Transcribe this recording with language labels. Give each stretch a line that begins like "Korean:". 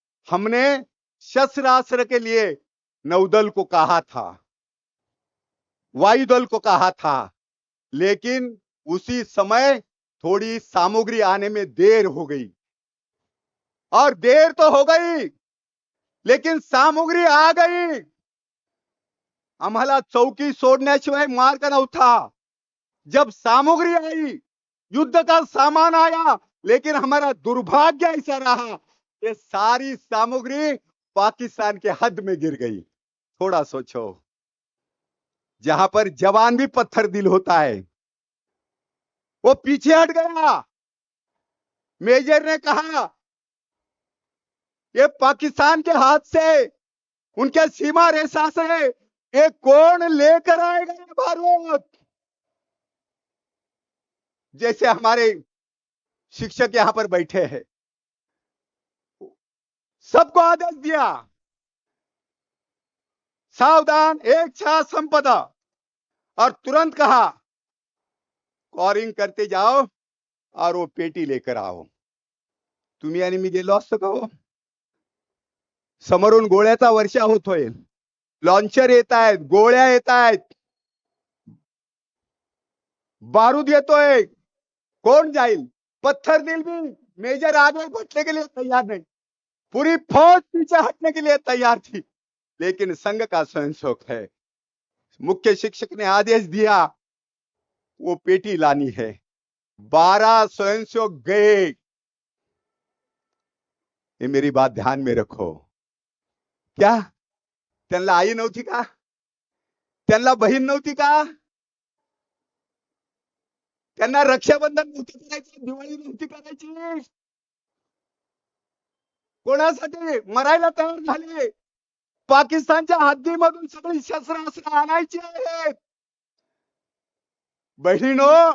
Hindi: हमने शस्त्रास्त्र के लिए नौदल को कहा था, वायुदल को कहा था, लेकिन उसी समय थोड़ी सामग्री आने में देर हो गई। और देर तो हो गई, लेकिन सामग्री आ गई।
Marathi: आम्हाला चौकी सोडण्याशिवाय मार्ग नव्हता।
Hindi: जब सामग्री आई, युद्ध का सामान आया, लेकिन हमारा दुर्भाग्य ऐसा रहा, ये सारी सामग्री पाकिस्तान के हद में गिर गई। थोड़ा सोचो, जहां पर जवान भी पत्थर दिल होता है, वो पीछे हट गया। मेजर ने कहा ये पाकिस्तान के हाथ से, उनके सीमा रेखा से ये कौन लेकर आएगा ये बारूद? जैसे हमारे शिक्षक यहां पर बैठे हैं, सबको आदेश दिया, सावधान, एक छा संपदा, और तुरंत कहा कॉरिंग करते जाओ और वो पेटी लेकर आओ।
Marathi: तुम्ही आणि मी गेलो असतो का हो? समोरून गोळ्याचा वर्षा होतोय, लॉन्चर येत आहेत, गोळ्या येत आहेत, बारूद येतोय, कौन जाईल?
Hindi: पत्थर दिल भी मेजर आगे बढ़ने के लिए तैयार नहीं, पूरी फौज पीछे हटने के लिए तैयार थी, लेकिन संघ का स्वयंशोक है। मुख्य शिक्षक ने आदेश दिया वो पेटी लानी है। 12 स्वयंसेवक गए। ये मेरी बात ध्यान में रखो।
Marathi: क्या त्यांना आई नव्हती का? त्यांना बहीण नव्हती का? त्यांना रक्षाबंधन नव्हतं करायचं, दिवाळी नव्हती करायची? कोणासाठी मरायला तयार झाले? पाकिस्तानच्या हद्दीमधून सगळी शस्त्रास्त्र आणायची आहेत। बहिणीनो,